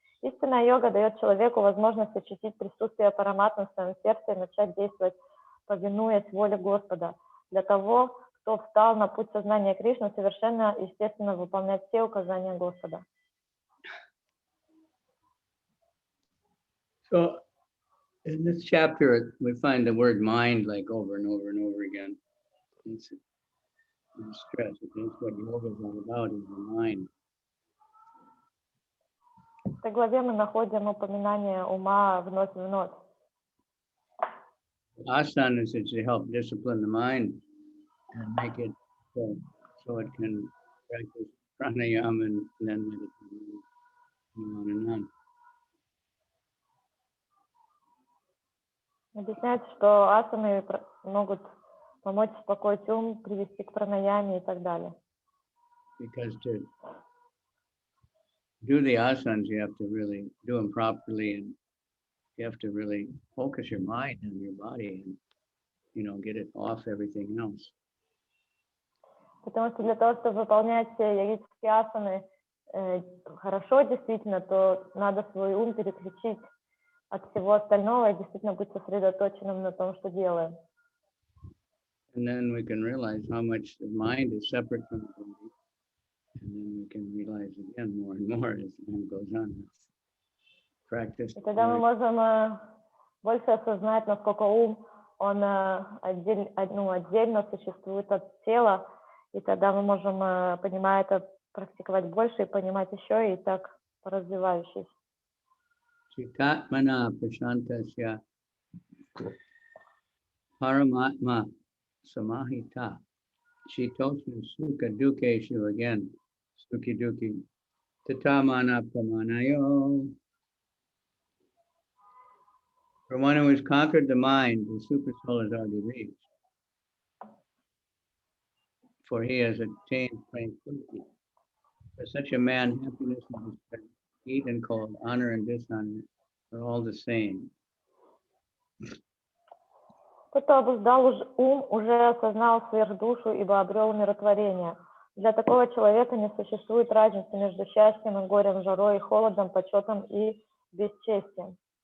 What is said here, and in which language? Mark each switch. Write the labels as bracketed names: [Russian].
[Russian] Истинная йога дает человеку возможность ощутить присутствие Параматмы в своем сердце и начать действовать, повинуясь воле Господа. Для того, кто встал на путь сознания Кришны, совершенно естественно выполнять все указания Господа. [English] So, in this chapter, we find the word mind like over and over and over again. It's stress. That's what yoga is all about, is the mind. [Russian] В этой главе мы находим упоминание ума вновь и вновь. [English] Asanas is to help discipline the mind and make it so it can practice pranayama and then meditation and on and on. [Russian] Объясняется, что асаны могут помочь успокоить ум, привести к пранаяме и так далее. [English] Because to do the asanas, you have to really do them properly, and you have to really focus your mind and your body and, get it off everything else. [Russian] Потому что для того, чтобы выполнять йогические асаны хорошо, действительно, то надо свой ум переключить от всего остального и действительно быть сосредоточенным на том, что делаем. [English] And then we can realize how much the mind is separate from the body. And then we can realize again more and more as time goes on. Practice. [Russian] И тогда мы можем больше осознать, насколько ум, он отдельно существует от тела, и тогда мы можем, понимая это, практиковать больше и понимать еще, и так развивающись. [Sanskrit] Chikatmana prashantasya paramatma samahita chitosna sukha dukeshu, again, sukhi duki tatamana pramanayo. [English] For one who has conquered the mind, the super soul is already reached, for he has attained tranquility. For such a man, happiness and distress, heat and cold, honor and dishonor are all the same. [Russian] Тот, кто обуздал ум, уже осознал сверхдушу, ибо обрел умиротворение. Для такого человека не существует разницы между счастьем и горем, жарой и холодом, почетом и бесчестием.